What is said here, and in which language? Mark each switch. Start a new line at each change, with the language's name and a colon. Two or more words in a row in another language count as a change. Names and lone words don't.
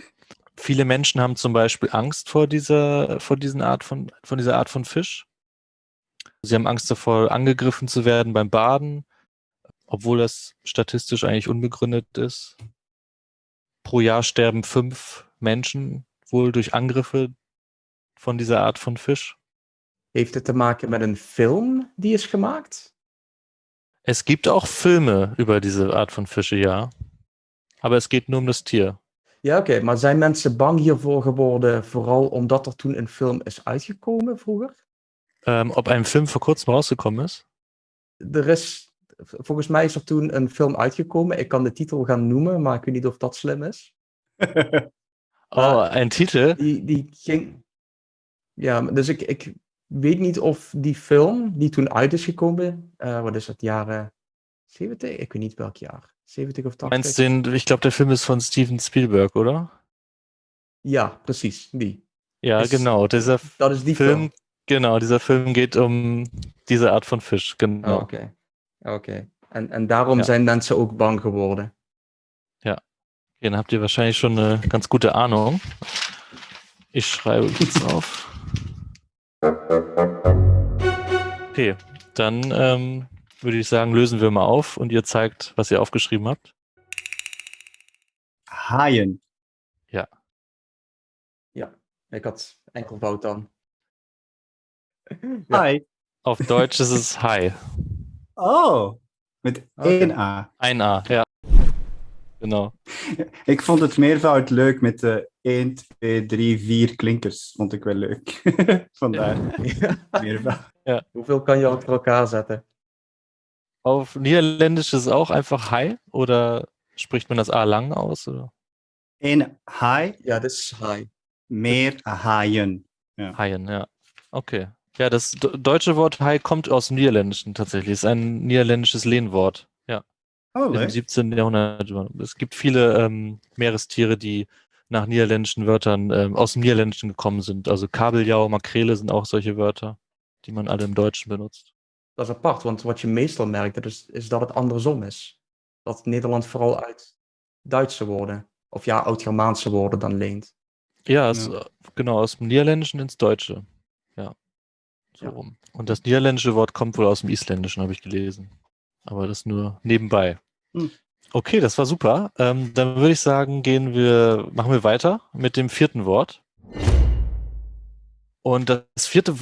German: Viele Menschen haben zum Beispiel Angst vor dieser Art von Fisch. Sie haben Angst davor, angegriffen zu werden beim Baden, obwohl das statistisch eigentlich unbegründet ist. Pro Jahr sterben 5 Menschen wohl durch Angriffe von dieser Art von Fisch.
Dutch: Heeft het te maken met een film die is gemaakt?
German: Es gibt auch Filme über diese Art von Fische, ja. Aber es geht nur um das Tier.
Dutch: Ja, oké. Maar zijn mensen bang hiervoor geworden, vooral omdat er toen een film is uitgekomen vroeger?
German: Ob ein Film vor kurzem rausgekommen ist?
Dutch: Volgens mij is er toen een film uitgekomen. Ik kan de titel gaan noemen, maar ik weet niet of dat slim is.
German: Ein Titel? Die ging...
Dutch: Ja, dus ik weet niet of die film die toen uit is gekomen, wat is het, jaren 70? Ik weet niet welk jaar. 70 of 80?
German: Ich glaube, der Film ist von Steven Spielberg, oder?
Dutch: Ja, precies, die. Ja, genau. Dat is die film.
German: Genau, dieser Film geht um diese Art von Fisch, genau.
Dutch: Oké. En daarom zijn mensen ook bang geworden.
German: Ja, dann habt ihr wahrscheinlich schon eine ganz gute Ahnung. Ich schreibe jetzt auf. Okay, dann würde ich sagen, lösen wir mal auf und ihr zeigt, was ihr aufgeschrieben habt.
Dutch: Haaien. Ja. Ja, ik had enkel fout dan.
German: Hai. Auf Deutsch ist es Hai.
Dutch: Oh. Met
German: Okay.
Dutch: 1 A.
German: Ein A, ja. Genau.
Dutch: Ik vond het meervoud leuk met de 1, 2, 3, 4 klinkers. Vond ik wel leuk. Vandaar meervoud. Hoeveel kan je achter elkaar zetten?
German: Auf Niederländisch ist es auch einfach Hai oder spricht man das A lang aus? Oder?
Dutch: 1 haai, Ja, dat is high. meer haaien.
German: Haien, ja. Okay. Ja, das deutsche Wort Hai kommt aus dem Niederländischen tatsächlich. Ist ein niederländisches Lehnwort.
Dutch: Ja. Oh,
German: Im
Dutch: leuk.
German: 17. Jahrhundert. Es gibt viele Meerestiere, die nach niederländischen Wörtern aus dem Niederländischen gekommen sind. Also Kabeljau, Makrele sind auch solche Wörter, die man alle im Deutschen benutzt.
Dutch: Dat is apart, want wat je meestal merkt, is dat het andersom is. Dat Nederland vooral uit Duitse woorden, of ja, Oud-Germaanse woorden dan leent.
German: Ja, Ja. genau, aus dem Niederländischen ins Deutsche. Ja. So Ja. rum. Und das niederländische Wort kommt wohl aus dem Isländischen, habe ich gelesen. Aber das nur nebenbei. Hm. Okay, das war super. Dann würde ich sagen, machen wir weiter mit dem 4. Wort. Und das 4.